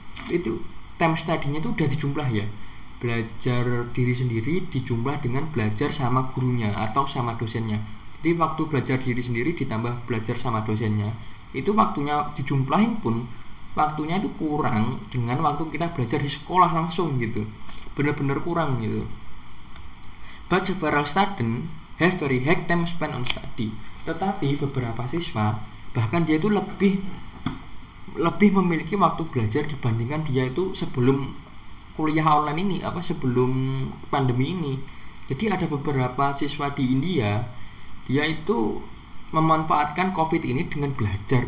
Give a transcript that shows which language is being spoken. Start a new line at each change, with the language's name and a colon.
Indonesian: Itu time study-nya itu udah dijumlah ya. Belajar diri sendiri dijumlah dengan belajar sama gurunya atau sama dosennya. Jadi waktu belajar diri sendiri ditambah belajar sama dosennya, itu waktunya dijumlahin pun waktunya itu kurang dengan waktu kita belajar di sekolah langsung gitu. Benar-benar kurang gitu.
English: But several students have very high time spent on study.
Indonesian: Tetapi beberapa siswa bahkan dia itu lebih memiliki waktu belajar dibandingkan dia itu sebelum kuliah online ini, sebelum pandemi ini. Jadi ada beberapa siswa di India, dia itu memanfaatkan COVID ini dengan belajar.